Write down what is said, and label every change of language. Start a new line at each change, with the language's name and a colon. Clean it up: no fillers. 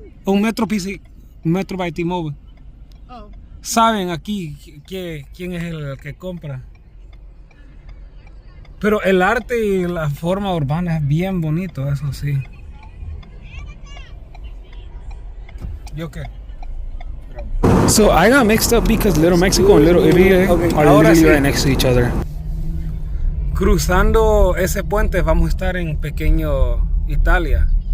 Spanish: Un metro by T-Mobile. Oh. ¿Saben aquí quién es el que compra? Pero el arte y la forma urbana es bien bonito, eso sí. ¿Yo qué?
English: So I got mixed up because Little Mexico and Little Italy are literally right next to each other.
Spanish: Cruzando ese puente vamos a estar en pequeño Italia.